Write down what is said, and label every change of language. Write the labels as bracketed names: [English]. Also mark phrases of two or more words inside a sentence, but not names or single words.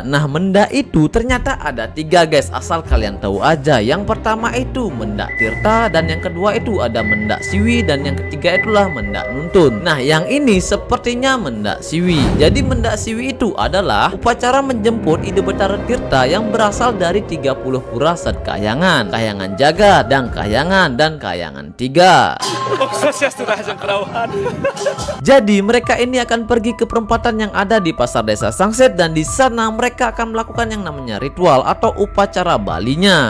[Indonesian] Nah menda itu ternyata ada 3 guys, asal kalian tahu aja. Yang pertama itu menda tirta, dan yang kedua itu ada menda siwi, dan yang ketiga itulah menda nuntun. Nah yang ini sepertinya menda siwi. Jadi menda siwi itu adalah upacara menjemput ide betara tirta yang berasal dari 30 pura Kayangan, Kayangan Jagat, dan Kayangan 3. Jadi mereka ini akan pergi ke perempatan yang ada di pasar desa Sangsit, dan di sana mereka akan melakukan yang namanya ritual atau upacara Balinya.